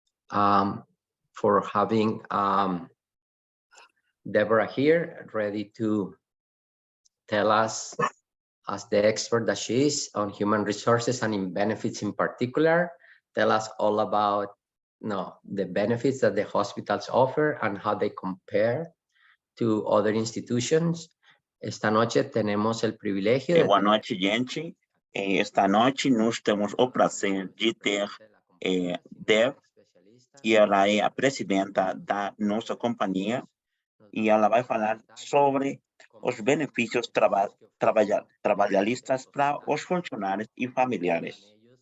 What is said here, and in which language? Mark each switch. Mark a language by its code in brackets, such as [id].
[en] For having Deborah here, ready to tell us, as the expert that she is on human resources and in benefits in particular, tell us all about the benefits that the hospitals offer and how they compare to other institutions. [es] Esta noche tenemos el privilegio de... [pt] Boa noite, gente. Esta noite nós temos o prazer de ter Deb, que ela é a presidenta da nossa companhia, e ela vai falar sobre os benefícios trabalhistas para os funcionários e familiares.